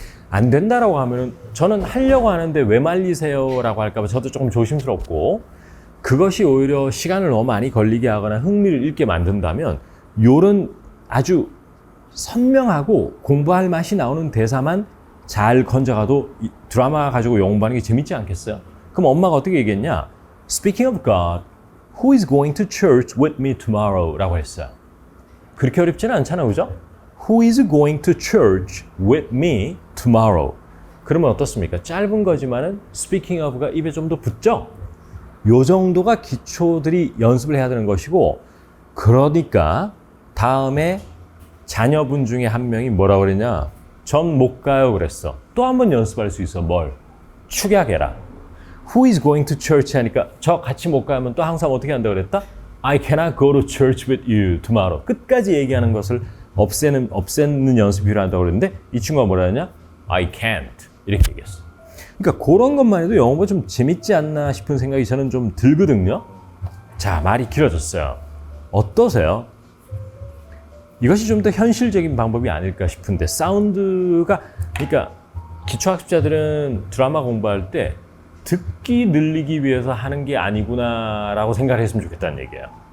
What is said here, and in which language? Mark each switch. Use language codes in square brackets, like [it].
[ko] 안 된다라고 하면은 저는 하려고 하는데 왜 말리세요라고 할까 봐 저도 조금 조심스럽고 그것이 오히려 시간을 너무 많이 걸리게 하거나 흥미를 잃게 만든다면 요런 아주 선명하고 공부할 맛이 나오는 대사만 잘 건져가도 이 드라마 가지고 영어 공부하는 게 재밌지 않겠어요? 그럼 엄마가 어떻게 얘기했냐? [en] Speaking of God, who is going to church with me tomorrow? [ko] 라고 했어요. 그렇게 어렵지는 않잖아요, 그죠? [en] Who is going to church with me tomorrow? [ko] 그러면 어떻습니까? 짧은 거지만은 speaking of가 입에 좀 더 붙죠? 요 정도가 기초들이 연습을 해야 되는 것이고 그러니까 다음에 자녀분 중에 한 명이 뭐라고 그랬냐? 전 못 가요 그랬어. 또 한 번 연습할 수 있어. 뭘? 축약해라. [en] Who is going to church [ko] 하니까 저 같이 못 가면 또 항상 어떻게 한다고 그랬다? [en] I cannot go to church with you tomorrow. [ko] 끝까지 얘기하는 것을 없애는 연습이 필요하다고 그랬는데 이 친구가 뭐라 했냐? [en] I can't. [ko] 이렇게 얘기했어. 그러니까 그런 것만 해도 영어가 좀 재밌지 않나 싶은 생각이 저는 좀 들거든요. 자, 말이 길어졌어요. 어떠세요? 이것이 좀 더 현실적인 방법이 아닐까 싶은데 사운드가 그러니까 기초학습자들은 드라마 공부할 때 듣기 늘리기 위해서 하는 게 아니구나라고 생각을 했으면 좋겠다는 얘기예요.